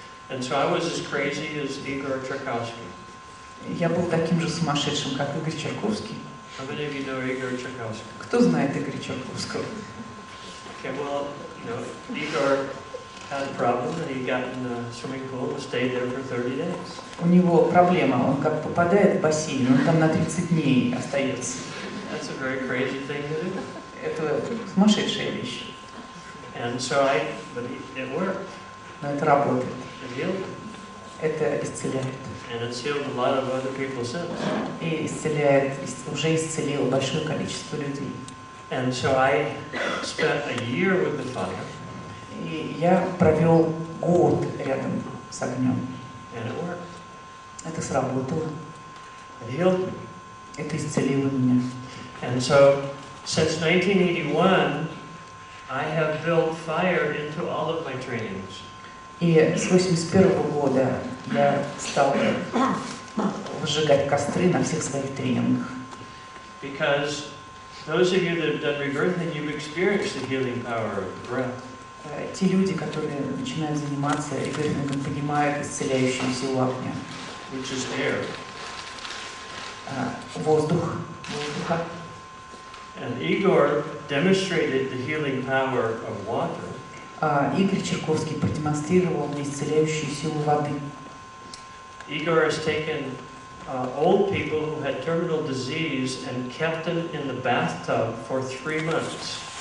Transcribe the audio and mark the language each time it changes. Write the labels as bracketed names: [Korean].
[English] And so I was as crazy as Igor Tchaikovsky. [Russian] Я был таким же сумасшедшим, как Игорь Чайковский. [English] How many of you know Igor Tchaikovsky? [Russian] Кто знает Игоря Чайковского? [English] Okay, well, you know, Igor had a problem and he got in the swimming pool and stayed there for 30 days. [Russian] У него проблема, он как попадает в бассейн, он там на 30 дней остается. [English] That's a very crazy thing to do. [Russian] Это сумасшедшая вещь. [English] And so but it worked. [Russian] Но это работает. [English] It healed him. [Russian] Это исцеляет. [English] And it's healed a lot of other people since. [Russian] И исцеляет, уже исцелило большое количество людей. [English] And so I spent a year with the fire. [Russian] И я провел год рядом с огнем. [English] And it worked. [Russian] Это сработало. [English] It healed me. [Russian] Это исцелило меня. [English] And so, since 1981, I have built fire into all of my trainings. [Russian] И с 1981 года я стал выжигать костры на всех своих тренингах. [English] Because those of you that have done rebirthing, you've experienced the healing power of the breath. [Russian] Те люди, которые начинают заниматься ребёфингом, понимают исцеляющую силу огня. [English] Which is air. [Russian] Воздуха. [English] And Igor demonstrated the healing power of water. [Russian] Игорь Чайковский продемонстрировал мне исцеляющую силу воды. [English] Igor has taken old people who had terminal disease and kept them in the bathtub for 3 months.